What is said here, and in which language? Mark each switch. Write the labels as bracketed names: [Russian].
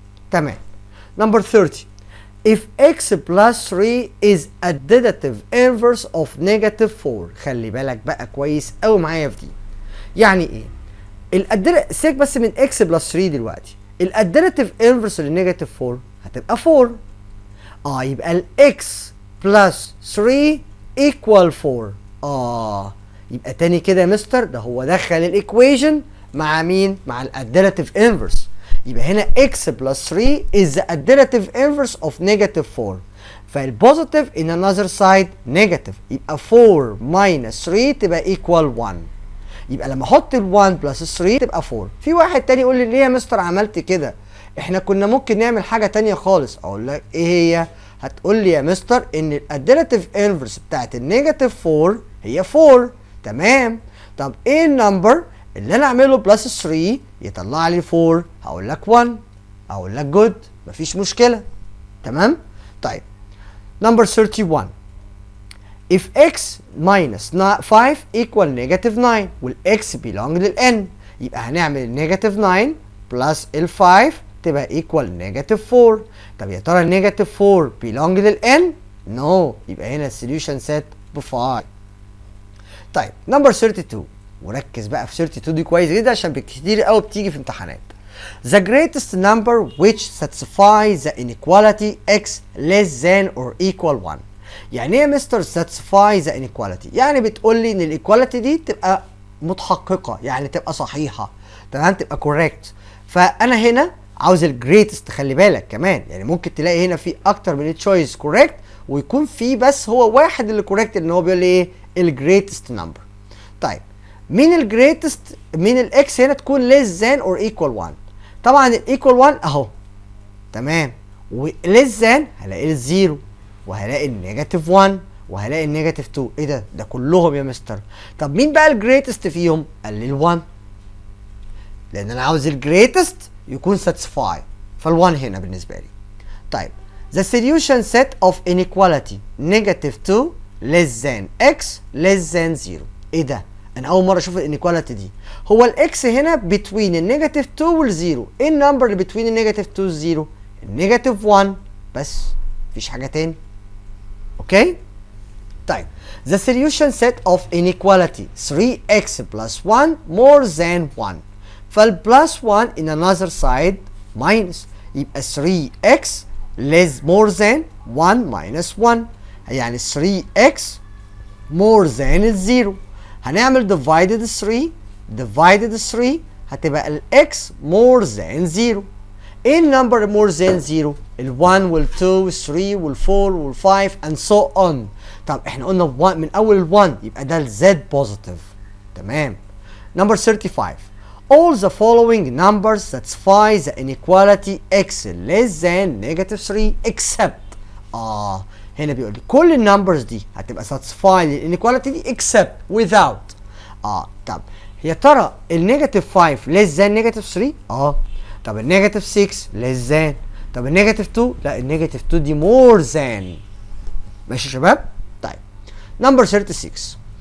[English] تمام. Number 30. if x plus 3 is additive inverse of negative 4. [Arabic] خلي بالك بقى كويس قوي معايا في دي. يعني ايه؟ سيبك بس من x plus 3 دلوقتي. الاديتيف انفرس للنيجاتيف 4 هتبقى 4. يبقى ال x plus 3 equal 4. يبقى تاني كده يا مستر ده هو دخل الايكويشن مع مين؟ مع الاديتيف انفرس. يبقى هنا [English] x plus 3 is the additive inverse of negative 4. [Arabic] فالبوزيتيف [English] in another side negative، [Arabic] يبقى 4 minus 3 تبقى equal 1. يبقى لما احط ال 1 بلس 3 تبقى 4. في واحد تاني يقول لي ليه يا مستر عملت كده؟ احنا كنا ممكن نعمل حاجه تانيه خالص. اقول لك ايه هي؟ هتقول لي يا مستر ان الاديتيف انفرس بتاعت النيجاتيف 4 هي 4. تمام. طب ايه النمبر اللي انا اعمله بلس 3 يطلع لي 4؟ هقول لك 1. اقول لك جود، مفيش مشكله. تمام. طيب نمبر 31. if x minus 5 equal negative 9 والx belong للn، يبقى هنعمل النيجاتيف 9 بلس ال 5 تبقى ايكوال نيجاتيف 4. طب يا ترى النيجاتيف 4 belong للان؟ نو، يبقى هنا السوليوشن سيت ب 5. طيب نمبر 32، وركز بقى في 32 دي كويس جدا عشان كتير قوي بتيجي في امتحانات. [English] The greatest number which satisfies the inequality x less than or equal 1. [Arabic] يعني ايه يا مستر [English] satisfy the inequality؟ [Arabic] يعني بتقول لي ان الايكواليتي دي تبقى متحققه، يعني تبقى صحيحه، تمام، تبقى كوريكت. فانا هنا عاوز الجريتست، خلي بالك كمان، يعني ممكن تلاقي هنا في اكتر من تشويس كوريكت ويكون في بس هو واحد اللي كوريكت، ان هو بيقول لي ايه الجريتست نمبر. طيب مين الجريتست؟ مين الاكس هنا تكون less than or equal 1. طبعا الايكوال 1 اهو، تمام، وليس ذان هلاقي الزيرو وهلاقي النيجاتيف 1 وهلاقي النيجاتيف 2. ايه ده كلهم يا مستر. طب مين بقى الجريتست فيهم؟ قال لي ال1، لان انا عاوز الجريتست يكون ساتسفاي، فال1 هنا بالنسبه لي. [English] طيب the solution set of inequality negative 2 less than x less than 0. [Arabic] ايه ده؟ انا اول مره اشوف الانيكواليتي دي. هو الاكس هنا بتوين النيجاتيف 2 والزيرو. ايه النمبر اللي بتوين النيجاتيف 2 والزيرو؟ النيجاتيف 1 بس، مفيش حاجه تاني. [English] Okay? طيب the solution set of inequality 3x plus 1 more than 1. [Arabic] فالبلس 1 [English] in another side minus، [Arabic] يبقى 3x less more than 1 minus 1، يعني 3x more than الزيرو. هنعمل divided 3 divided 3 هتبقى ال x more than 0. ايه النمبر more than 0؟ ال 1 وال 2 وال 3 وال 4 وال 5 and so on. طب احنا قلنا 1 من اول ال 1 يبقى ده ال z positive. [English] تمام. Number 35. All the following numbers satisfy the inequality x less than negative 3 except. [Arabic] هنا بيقول لي كل النمبرز دي هتبقى satisfy للانيكواليتي دي [English] except without. [Arabic] طب يا ترى النيجاتيف 5 less than نيجاتيف 3؟ طب النيجاتيف 6 less than. طب النيجاتيف 2؟ لا النيجاتيف 2 دي more than. ماشي يا شباب؟ طيب number 36.